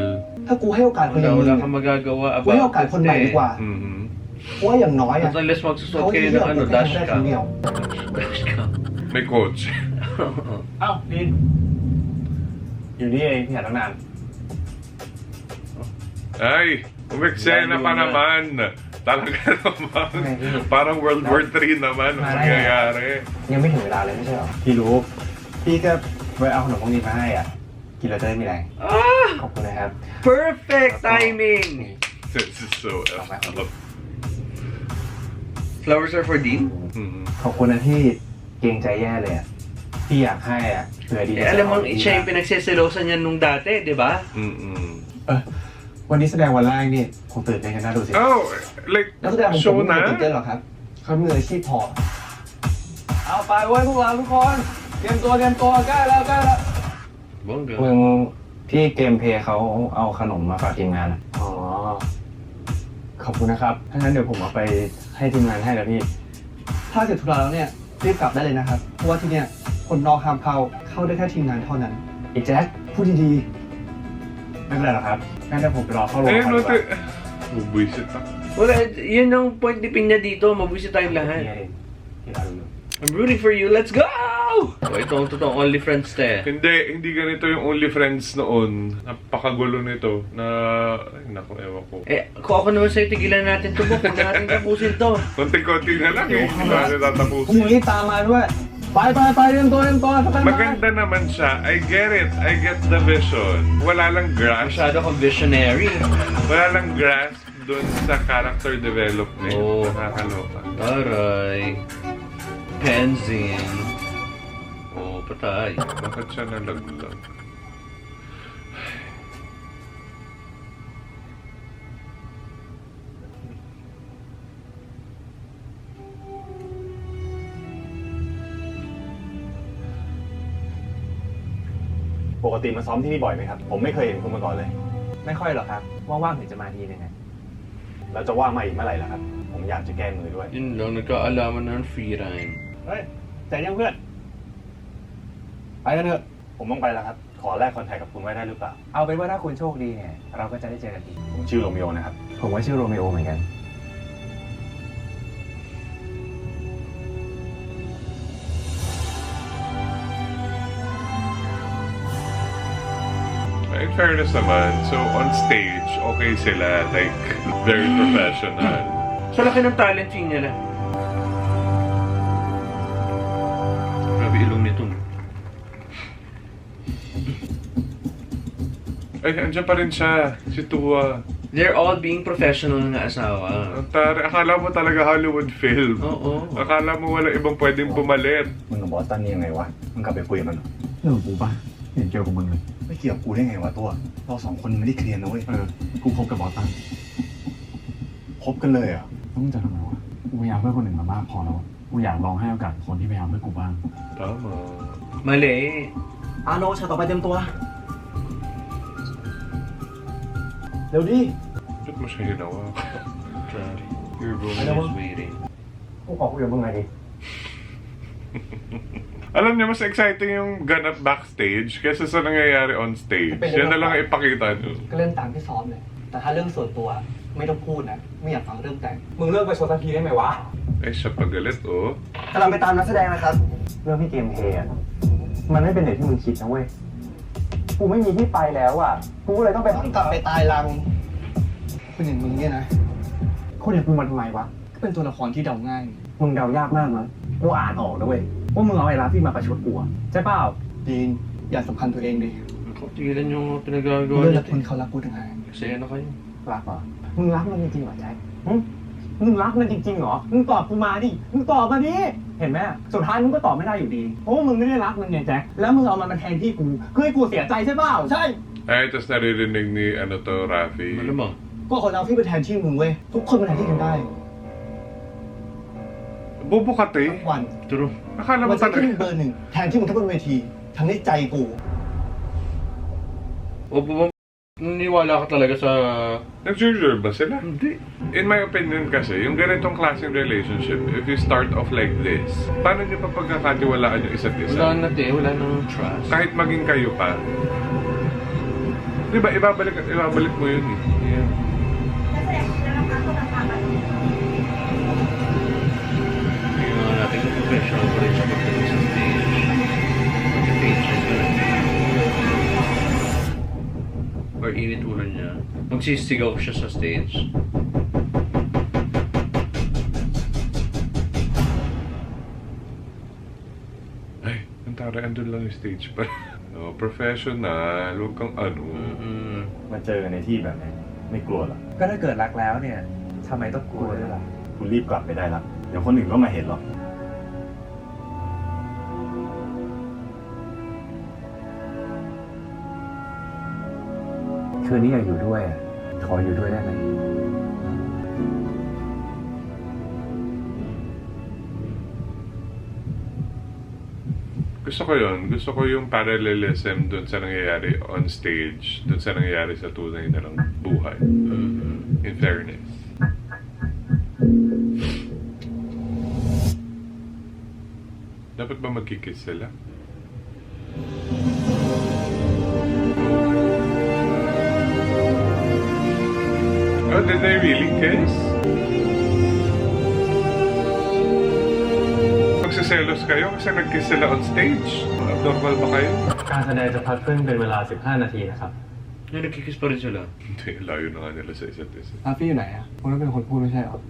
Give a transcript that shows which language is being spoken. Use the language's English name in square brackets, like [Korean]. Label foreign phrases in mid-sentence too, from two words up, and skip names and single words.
[Thai] ถ้ากูให้โอกาสคนอย่างมึง [Filipino] Wala kang magagawa [Thai] กูให้โอกาสคนใหม่ดีกว่า mhm. เพราะว่าอย่างน้อยอะ [Filipino] At unless magsusot [Thai] เขา [Filipino] kayo [Thai] เลื [Filipino] ng [Thai] อก [Filipino] ano, [Thai] กูแค่ [Filipino] dash [Thai] ได้ค [Filipino] ka. [Thai] รั้งเดียว [Filipino] Dash ka. May coach. [Thai] อ้าวดีนอยู่นี่เองเนี่ยตั้งนาน [Filipino] Ay, umeksena pa naman. Talaga naman. Parang World War 3 naman ang nangyayari. [Thai] ยังไม่ถึงเวลาเลยไม่ใช่เหรอพี่รู้พี่ก็ไปเอาขนมพวกนี้มาให้อ่ะกินแล้วจะได้มีแรง Ah! ขอบคุณนะครับ [English] Perfect timing! This is so effed up. Flowers are for Dean? Mhm. [Thai] ขอบคุณนะที่เกรงใจแย่เลยอ่ะพี่อยากให้อ่ะเผื่อดี [Filipino] Eh, alam mo, siya yung pinagseselosan niya nung dati, di ba? Mm-mm. [Thai] วันนี้แสดงวันแรกนี่ผมตื่นเต้นกันน่าดูสิ [English] Oh, like, [Thai] นักแสดงผม [English] show [Thai] ไม่ตื่นเต้น [Filipino] na? [Thai] หรอกครับเขามืออาชีพพอเอาไปเว้ยพวกเราทุกคนเตรียมตัวใกล้แล้ว [Filipino] Bongga. [Thai] มึงพี่เกมเพย์เขาเอาขนมมาฝากทีมงานอะ อ๋อขอบคุณนะครับถ้างั้นเดี๋ยวผมเอาไปให้ทีมงานให้แล้วพี่ถ้าเสร็จธุระแล้วเนี่ยรีบกลับได้เลยนะครับเพราะว่าที่เนี่ยคนนอกห้ามเข้าได้แค่ทีมงานเท่านั้นไอ้แจ็คพูดดีๆไม่เป็นไรหรอกครับงั้นเดี๋ยวผมไปรอเข้าโรง [Filipino] Eh, [Thai] พยาบาล [Filipino] no, [Thai] ดีกว่า [Filipino] Bubuisit ako. Wala, yun ang point ni Pinya dito. Mabusit tayong [Thai] เนี่ย [Filipino] lahat. [Thai] เองที่เราดู [English] I'm rooting for you. Let's go! [Filipino] Oh, ito ang totoong only friends te. Hindi ganito yung Only Friends noon. Napakagulo nito na, ay naku, ewan ko. Eh, kung ako naman sa'yo, tigilan natin to, Bok. Huwag natin tapusin to. Konti-konti na lang eh. Hindi na tatapusin. [Thai] พรุ่งนี้ตามมาด้วยไปเรียนตัวสแตนบาย [Filipino] Maganda naman siya. [English] I get it. I get the vision. [Filipino] Wala lang grasp. Masyado kang visionary. Wala lang grasp dun sa [English] character development. [Filipino] Oh. Nakakaloka. Aray. Penzin. Oh, patay. Bakit siya nalaglag? [Thai] ปกติมาซ้อมที่นี่บ่อยไหมครับ ผมไม่เคยเห็นคุณมาก่อนเลย ไม่ค่อยหรอกครับว่างๆถึงจะมาทีนึง แล้วจะว่างมาอีกเมื่อไหร่ล่ะครับ ผมอยากจะแก้มือด้วย [Filipino] Yun lang, nagkaalaman na ng [English] free rhyme. [Thai] เฮ้ยใจยังเพื่อน ไปกันเถอะ ผมต้องไปแล้วครับ ขอแลกคอนแทคกับคุณไว้ได้หรือเปล่า เอาเป็นว่าถ้าคุณโชคดีเนี่ยเราก็จะได้เจอกันอีก ผมชื่อโรมิโอนะครับ ผมว่าชื่อโรมิโอเหมือนกัน [English] In fairness [Filipino] naman, so [English] on stage, [Filipino] okay sila. [English] Like, very professional. [Filipino] Sa laki ng talent fee nila. Grabe ilong nito. Ay, andyan pa rin siya. Si Tua. [English] They're all being professional [Filipino] nga asawa. Ang tari, akala mo talaga Hollywood film. Oo. Akala mo wala ibang pwedeng pumalit. [Thai] มึงกับบอสตันนี่ยังไงวะ มึงกลับไปคุยกับมันเหรอ เรื่องของกูปะเห็นเกี่ยวกับมึงเลย ไม่เกี่ยวกับกูได้ไงวะตัว เราสองคนยังไม่ได้เคลียร์นะเว้ย กูคบกับบอสตัน คบกันเลยเหรอ่ะ แล้วมึงจะทำไงวะกูพยายามเพื่อคนอื่นมามากพอแล้วอะกูอยากลองให้โอกาสคนที่พยายามเพื่อกูบ้าง [Filipino] Tama. Mali. [Thai] อาโนฉากต่อไปเต็มตัวเร็วดิ [Filipino] Ba't mo siya ginawa? [English] Sorry. Your room [Filipino] Alam mo- [English] is waiting. [Thai] กูขอคุยกับมึงไงดิ [Filipino] Alam niyo, mas exciting yung ganap backstage kaysa sa nangyayari [English] on stage. [Filipino] Yan na lang ang ipakita niyo. [Thai] ก็เล่นตามที่ซ้อมเลยแต่ถ้าเรื่องส่วนตัวไม่ต้องพูดนะไม่อยากฟังเรื่องแต่งมึงเลิกไปโชว์สักทีได้ไหมวะ [Filipino] Ay, siya pagalit, oh. [Thai] กำลังไปตามนักแสดงนะครับ เรื่องพี่เกมเพย์อะมันไม่เป็นอย่างที่มึงคิดนะเว้ย กูไม่มีที่ไปแล้วอ่ะ กูเลยต้องกลับไปตายรังคนอย่างมึงเนี่ยนะ คนอย่างกูมันทำไมวะ ก็เป็นตัวละครที่เดาง่าย มึงเดายากมากมั้งกูอ่านออกนะเว้ย ว่ามึงเอาไอ้ลาฟี่มาประชดกูอะใช่เปล่าดีนอย่าสัมพันธ์ตัวเองดิ [Filipino] Tigilan yung pinagagawa [Thai] เรื่อง [Filipino] niya. [Thai] ละคนเขารักกูต่างหาก [Filipino] Masaya na kayo. [Thai] รักเหรอ มึงรักมันจริงๆเหรอแจ็คหึมึงรักมันจริงๆเหรอ มึงตอบกูมาดิ มึงตอบมาดิ เห็นไหมสุดท้ายมึงก็ตอบไม่ได้อยู่ดี เพราะว่ามึงไม่ได้รักมันไงแจ็ค แล้วมึงเอามันมาแทนที่กูคือให้กูสียใจใช่เปล่า ใช่ [Filipino] Ay, tas naririnig ni, ano to, Rafi. Malamang. [Thai] ก็คนเราที่ไปแทนที่มึงเว้ย ทุกคนมาแทนที่กันได้ [Filipino] Bobo ka, te. [Thai] วัน [English] True. [Filipino] Akala mo [Thai] มันจะขึ้น [Filipino] talaga. [Thai] เบอร์หนึ่งแทนที่มึงทั้งบนเวที ทั้งในใจกู [Filipino] O ba, naniwala ka talaga sa... Nag-deserve ba sila? Hindi. [English] In my opinion [Filipino] kasi, yung ganitong klaseng [English] relationship, if you start off like this, [Filipino] paano nyo pa pagkakatiwalaan yung isa't isa? Wala na, te. Wala nang trust. Kahit maging kayo pa. Di ba, ibabalik mo yun eh. Yeah. Tingnan nga natin kung professional pa rin siya pagdating sa stage. Pag-stage siya ganun. Or init ulo niya. Magsisigaw siya sa stage. Ay, ang tara, andun lang yung stage pa. No, professional, huwag kang ano. [Thai] มาเจอกันในที่แบบนี้ไม่กลัวหรอ ก็ถ้าเกิดรักแล้วเนี่ยทำไมต้องกลัวด้วยล่ะ คุณรีบกลับไปได้แล้ว เดี๋ยวคนอื่นก็มาเห็นหรอก คืนนี้อยากอยู่ด้วยขออยู่ด้วยได้ไหม [Filipino] Gusto ko yun. Gusto ko yung parallelism dun sa nangyayari [English] on stage, [Filipino] dun sa nangyayari sa tunay na lang buhay. [English] In fairness. [Filipino] Dapat ba magkikiss sila? [English] Oh, did they really kiss? [Filipino] Magsiselos kayo kasi nag-kiss sila [English] on stage? [Filipino] Abnormal ba kayo? [Thai] การแสดงจะพักขึ้นเป็นเวลา 15 นาทีนะครับ [Filipino] Yung nagkikiss pa rin sila. Hindi, layo na nga nila sa isa't isa. [Thai] อาฟี่อยู่ไหนอ่ะคุณต้องเป็นคนพูดไม่ใช่หรอ